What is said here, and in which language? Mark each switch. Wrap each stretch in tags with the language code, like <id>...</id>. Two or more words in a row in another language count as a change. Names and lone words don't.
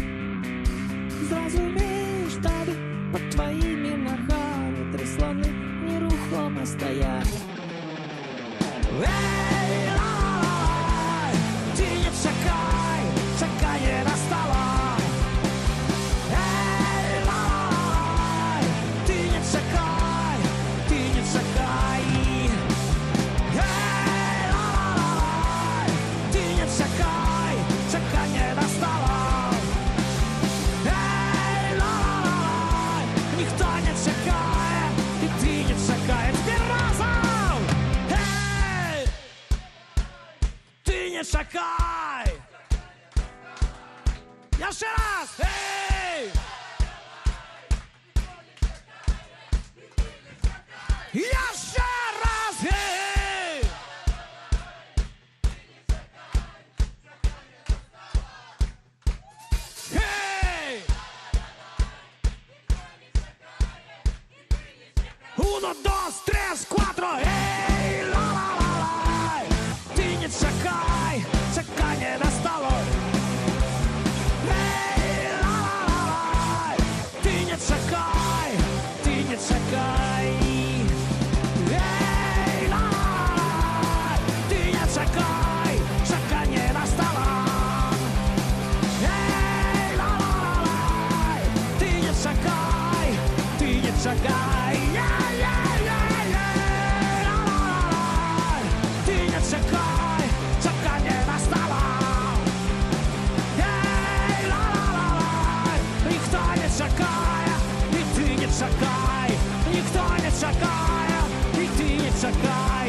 <be>Зразумееш тады, пад тваімі нагамі тры сланы нерухома стаяць. Эй, ла-ла-лай, ты не чакай, чаканне настала. Эй, ла-ла-лай, ты не чакай, ты не чакай. Эй, ла-ла-лай, ты не чакай, чаканне настала. Ніхто не чакае, і ты не чакаеш. Теперь разом! Эй! Ты не чакай! Яшчэ раз! Эй! Яшчэ раз! Эй! Эй!</be> <es>Uno, dos, tres, cuatro, эй, ла-ла-ла-лай.</es> <be>Ты не чакай, чаканье настало. Эй, ла-ла-ла-лай. Ты не чакай, ты не чакай. Эй, ла-ла-ла-лай. Ты не чакай, чаканье настало. Эй, ла-ла-ла-лай. Ты не чакай, ты не чакай. Ла-ла-ла-лай. Ты не чакай, чаканье настало. Эй, ла-ла-ла-лай. Никто не чакает, и ты не чакай. Никто не чакает, и ты не чакай.</be>